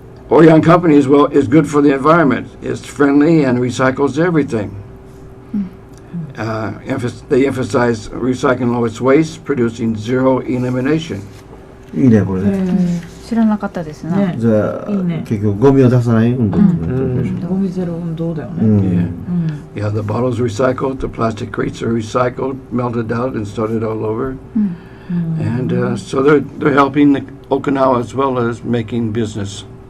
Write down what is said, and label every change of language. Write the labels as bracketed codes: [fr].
[en] Orion Company as well is good for the environment. It's friendly and recycles everything. They emphasize recycling all its waste, producing zero elimination. [ja] いいね、これね。知らなかったですね。ねじゃあ、いいね結局ゴミを出さない運動ってことでしょ。ゴミゼロ運動だよね、 [en] Yeah, the bottles recycled, the plastic crates are recycled, melted out, and started all over. And so they're helping the Okinawa as well as making business.